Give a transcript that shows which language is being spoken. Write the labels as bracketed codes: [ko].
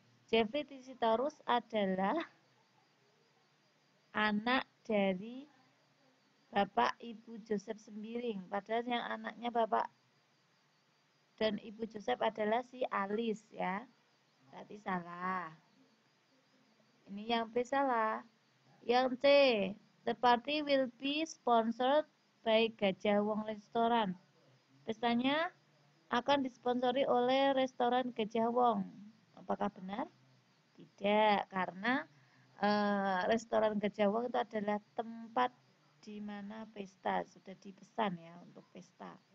[id] Jeffrey Tisitorus adalah anak dari Bapak Ibu Joseph Sembiring. Padahal yang anaknya Bapak dan Ibu Joseph adalah si Alice ya. Berarti salah. Ini yang B salah. Yang C, [en] the party will be sponsored by Gajah Wong Restaurant. [id] Pestanya akan disponsori oleh restoran Gajah Wong. Apakah benar? Tidak, karena restoran Gajah Wong itu adalah tempat di mana pesta, sudah dipesan ya untuk pesta.